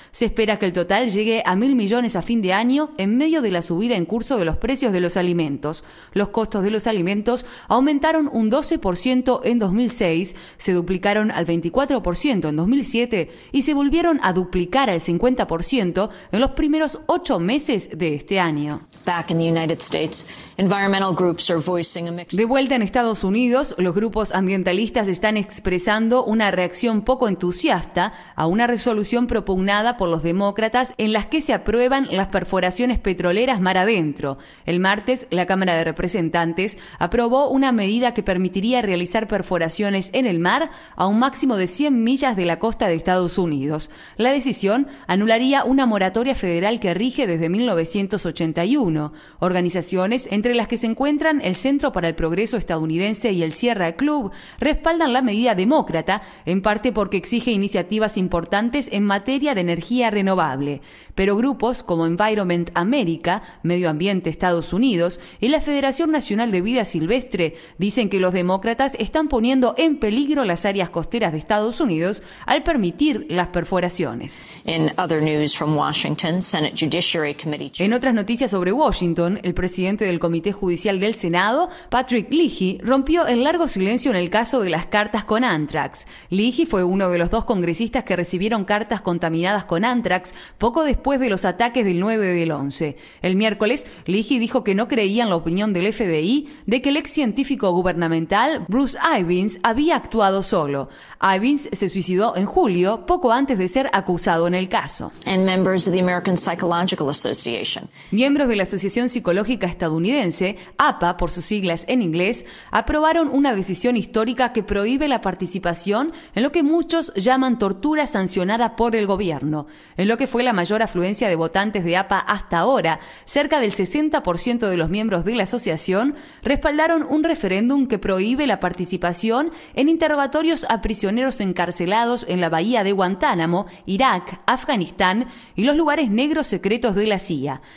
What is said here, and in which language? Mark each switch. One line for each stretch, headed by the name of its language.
Spanish: Se espera que el total llegue a 1.000 millones a fin de año en medio de la subida en curso de los precios de los alimentos. Los costos de los alimentos aumentaron un 12% en 2006, se duplicaron al 24% en 2007 y se volvieron a duplicar al 50% en los primeros 8 meses de este año.
English: Back in the United States, environmental groups are voicing a mixed...
Spanish: De vuelta en Estados Unidos, los grupos ambientalistas están expresando una reacción poco entusiasta a una resolución propugnada por los demócratas en las que se aprueban las perforaciones petroleras mar adentro. El martes, la Cámara de Representantes aprobó una medida que permitiría realizar perforaciones en el mar a un máximo de 100 millas de la costa de Estados Unidos. La decisión anularía una moratoria federal que rige desde 1981. Organizaciones, entre las que se encuentran el Centro para el Progreso Estadounidense y el Sierra Club, respaldan la medida demócrata, en parte porque exige iniciativas importantes en materia de energía renovable. Pero grupos como Environment America, Medio Ambiente Estados Unidos y la Federación Nacional de Vida Silvestre dicen que los demócratas están poniendo en peligro las áreas costeras de Estados Unidos al permitir las perforaciones.
English: In other news from Washington, Senate Judiciary Committee...
Spanish: En otras noticias sobre Washington, el presidente del Comité Judicial del Senado, Patrick Leahy, rompió el largo silencio en el caso de las cartas con ántrax. Leahy fue uno de los 2 congresistas que recibieron cartas contaminadas con ántrax poco después de los ataques del 9 del 11. El miércoles, Leahy dijo que no creía en la opinión del FBI de que el ex científico gubernamental Bruce Ivins había actuado solo. Ivins se suicidó en julio, poco antes de ser acusado en el caso.
English: And members of the American Psychological Association.
Spanish: Miembros de la Asociación Psicológica Estadounidense, APA por sus siglas en inglés, aprobaron una decisión histórica que prohíbe la participación en lo que muchos llaman tortura sancionada por el gobierno. En lo que fue la mayor afluencia de votantes de APA hasta ahora, cerca del 60% de los miembros de la asociación respaldaron un referéndum que prohíbe la participación en interrogatorios a prisioneros encarcelados en la bahía de Guantánamo, Irak, Afganistán y los lugares negros secretos de la CIA.